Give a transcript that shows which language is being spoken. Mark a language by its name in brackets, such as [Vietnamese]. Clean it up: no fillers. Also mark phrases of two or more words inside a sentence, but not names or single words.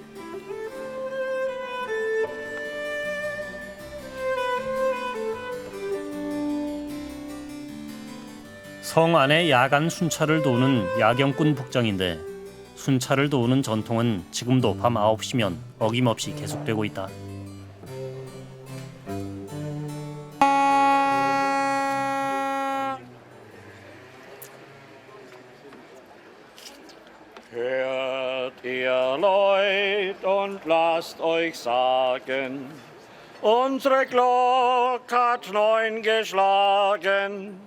[Korean] 성 안에 야간 순찰을 도우는 야경꾼 복장인데 순찰을 도우는 전통은 지금도 밤 9시면 어김없이 계속되고 있다. [German] Hört ihr Leut und lasst euch sagen, unsere Glock hat 9 geschlagen.